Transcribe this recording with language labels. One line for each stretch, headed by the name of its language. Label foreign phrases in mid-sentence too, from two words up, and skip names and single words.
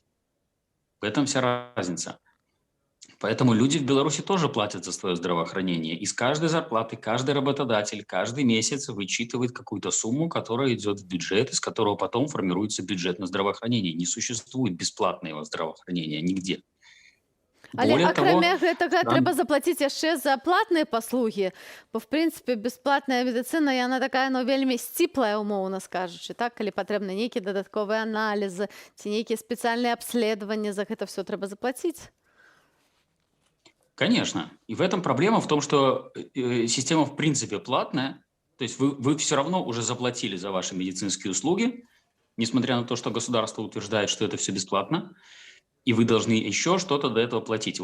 Russian: В этом вся разница. Поэтому люди в Беларуси тоже платят за свое здравоохранение. Из каждой зарплаты каждый работодатель каждый месяц вычитывает какую-то сумму, которая идет в бюджет, из которого потом формируется бюджет на здравоохранение. Не существует бесплатного здравоохранения нигде.
Belarusian: Але акрамя гэтага трэба заплаціць яшчэ за платныя паслугі, бо в прынцыпе бясплатная медыцына яна такая, ну, вельмі сціплая, умоўна скажучы, так, калі патрэбны нейкія дадатковыя аналізы ці нейкія спецыяльныя абследаванні, за гэта все трэба заплаціць.
Russian: Конечно. И в этом проблема в том, что система в принципе платная, то есть вы все равно уже заплатили за ваши медицинские услуги, несмотря на то, что государство утверждает, что это все бесплатно, и вы должны еще что-то до этого платить.